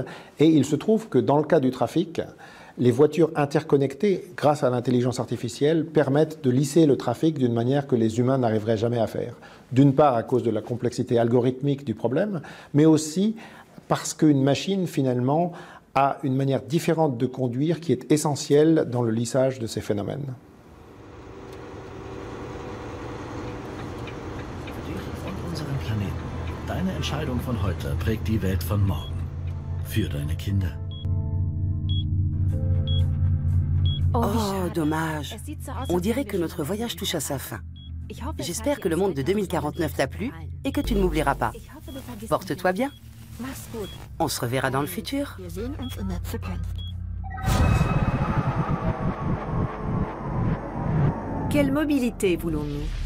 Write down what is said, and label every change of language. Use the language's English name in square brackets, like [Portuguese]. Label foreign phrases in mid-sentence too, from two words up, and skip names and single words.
[French] Et il se trouve que dans le cas du trafic, les voitures interconnectées, grâce à l'intelligence artificielle, permettent de lisser le trafic d'une manière que les humains n'arriveraient jamais à faire. D'une part à cause de la complexité algorithmique du problème, mais aussi parce qu'une machine, finalement, a une manière différente de conduire qui est essentielle dans le lissage de ces phénomènes. [German] Deine Entscheidung von heute prägt die Welt von morgen. Für deine Kinder. [French] Oh, dommage. On dirait que notre voyage touche à sa fin. J'espère que le monde de 2049 t'a plu et que tu ne m'oublieras pas. Porte-toi bien. On se reverra dans le futur. Quelle mobilité voulons-nous ?